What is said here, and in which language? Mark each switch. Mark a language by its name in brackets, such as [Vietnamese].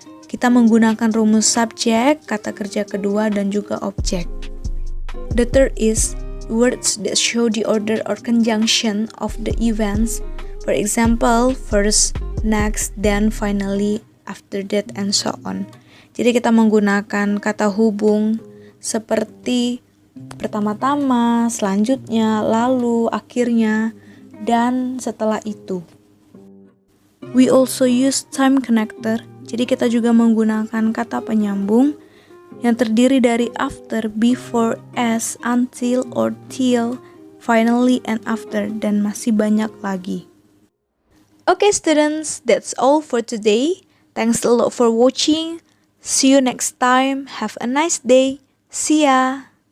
[Indonesian] Kita menggunakan rumus subjek, kata kerja kedua, dan juga objek. [English] The third is words that show the order or conjunction of the events. For example, first, next, then, finally, after that, and so on. [Indonesian] Jadi kita menggunakan kata hubung seperti pertama-tama, selanjutnya, lalu, akhirnya, dan setelah itu. [English] We also use time connector. [Indonesian] Jadi kita juga menggunakan kata penyambung yang terdiri dari [English] after, before, as, until, or till, finally, and after, [Indonesian] dan masih banyak lagi. [English] Okay students, that's all for today. Thanks a lot for watching. See you next time. Have a nice day. See ya.